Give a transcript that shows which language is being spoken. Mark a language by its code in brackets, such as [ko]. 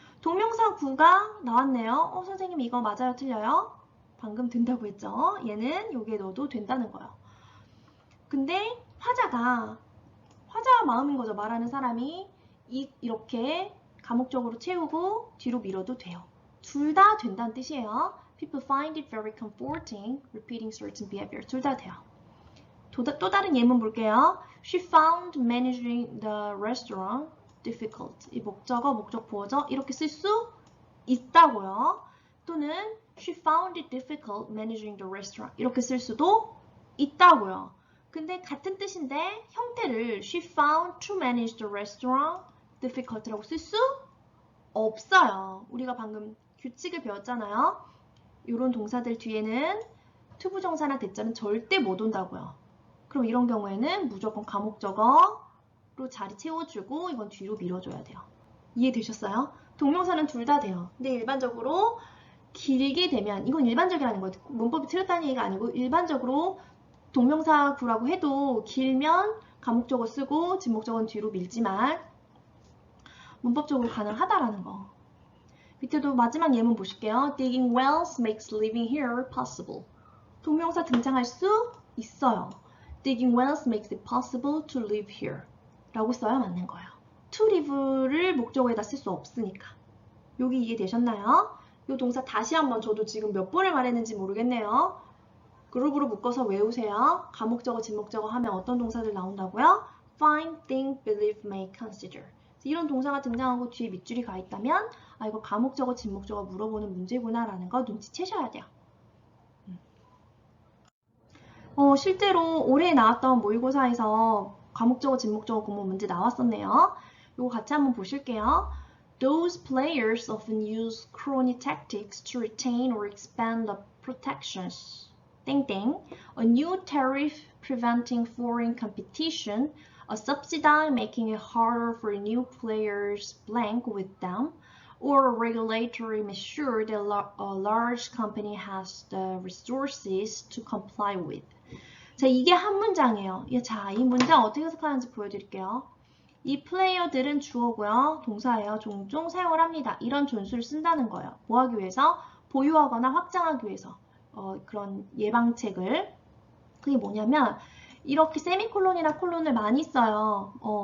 [ko] 동명사 구가 나왔네요. 선생님 이거 맞아요? 틀려요? 방금 된다고 했죠? 얘는 여기에 넣어도 된다는 거예요. 근데 화자 마음인 거죠. 말하는 사람이 이렇게 가목적으로 채우고 뒤로 밀어도 돼요. 둘 다 된다는 뜻이에요. [en] People find it very comforting repeating certain behaviors. [ko] 둘 다 돼요. 또 다른 예문 볼게요. [en] She found managing the restaurant difficult. [ko] 이 목적어, 목적 보어죠. 이렇게 쓸 수 있다고요. 또는 [en] She found it difficult managing the restaurant. [ko] 이렇게 쓸 수도 있다고요. 근데 같은 뜻인데 형태를 [en] She found to manage the restaurant difficult [ko] 라고 쓸 수 없어요. 우리가 방금 규칙을 배웠잖아요. 이런 동사들 뒤에는 투부정사나 대절은 절대 못 온다고요. 그럼 이런 경우에는 무조건 가목적어로 자리 채워주고 이건 뒤로 밀어줘야 돼요. 이해되셨어요? 동명사는 둘 다 돼요. 근데 일반적으로 길게 되면 이건 일반적이라는 거예요. 문법이 틀렸다는 얘기가 아니고 일반적으로 동명사 구라고 해도 길면 가목적어 쓰고 진목적어는 뒤로 밀지만 문법적으로 가능하다라는 거. 밑에도 마지막 예문 보실게요. [en] Digging wells makes living here possible. [ko] 동명사 등장할 수 있어요. [en] Digging wells makes it possible to live here. [ko] 라고 써야 맞는 거예요. To live를 목적어에다 쓸 수 없으니까. 여기 이해되셨나요? 이 동사 다시 한번 저도 지금 몇 번을 말했는지 모르겠네요. 그룹으로 묶어서 외우세요. 가목적어, 진목적어 하면 어떤 동사들 나온다고요? [en] Find, think, believe, make, consider. [ko] 이런 동사가 등장하고 뒤에 밑줄이 가 있다면 아 이거 가목적어, 진목적어 물어보는 문제구나라는 거 눈치채셔야 돼요. 실제로 올해 나왔던 모의고사에서 과목적어, 진목적어 구문 문제 나왔었네요. 이거 같이 한번 보실게요. [en] Those players often use crony tactics to retain or expand the protections. [ko] 땡땡. [en] A new tariff preventing foreign competition. A subsidy making it harder for new players blank with them. Or a regulatory measure that a large company has the resources to comply with. [ko] 자, 이게 한 문장이에요. 자, 이 문장 어떻게 해석하는지 보여드릴게요. 이 플레이어들은 주어고요. 동사예요. 종종 사용을 합니다. 이런 존수를 쓴다는 거예요. 뭐 하기 위해서? 보유하거나 확장하기 위해서. 그런 예방책을. 그게 뭐냐면 이렇게 세미콜론이나 콜론을 많이 써요.